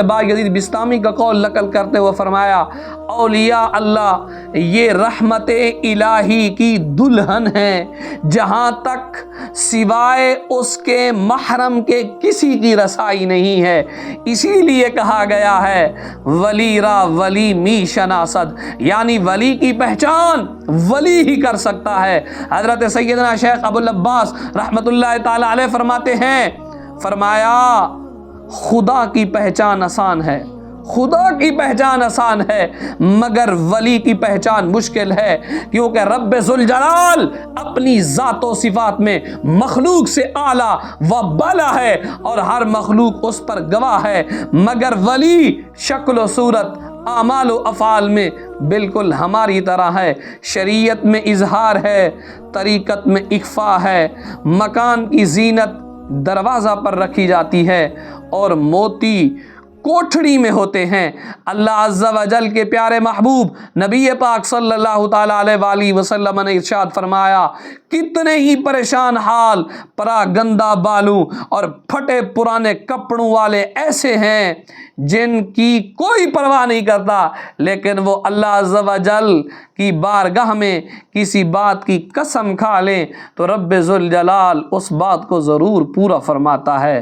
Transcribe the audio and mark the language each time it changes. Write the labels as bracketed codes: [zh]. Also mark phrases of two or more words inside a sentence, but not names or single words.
[ur] بایزید بستامی کا قول نقل کرتے ہوئے فرمایا اولیاء اللہ یہ رحمت الہی کی دلہن ہیں، جہاں تک سوائے اس کے محرم کے کسی کی رسائی نہیں ہے، اسی لیے کہا گیا ہے [fa] ولی را ولی می شناسد، [ur] یعنی ولی کی پہچان ولی ہی کر سکتا ہے۔ حضرت سیدنا شیخ ابو العباس [ar] رحمۃ اللہ تعالی علیہ [ur] فرماتے ہیں، فرمایا خدا کی پہچان آسان ہے، خدا کی پہچان آسان ہے مگر ولی کی پہچان مشکل ہے، کیونکہ رب ذوالجلال اپنی ذات و صفات میں مخلوق سے اعلیٰ و بالا ہے اور ہر مخلوق اس پر گواہ ہے، مگر ولی شکل و صورت اعمال و افعال میں بالکل ہماری طرح ہے، شریعت میں اظہار ہے، طریقت میں اخفا ہے، مکان کی زینت دروازہ پر رکھی جاتی ہے اور موتی کوٹھڑی میں ہوتے ہیں۔ [ar] اللہ عز و جل [ur] کے پیارے محبوب نبی پاک [ar] صلی اللہ تعالی علیہ وآلہ وسلم [ur] نے ارشاد فرمایا کتنے ہی پریشان حال پراگندہ بالوں اور پھٹے پرانے کپڑوں والے ایسے ہیں جن کی کوئی پرواہ نہیں کرتا، لیکن وہ [ar] اللہ عز و جل [ur] کی بارگاہ میں کسی بات کی قسم کھا لیں تو رب ذوالجلال اس بات کو ضرور پورا فرماتا ہے۔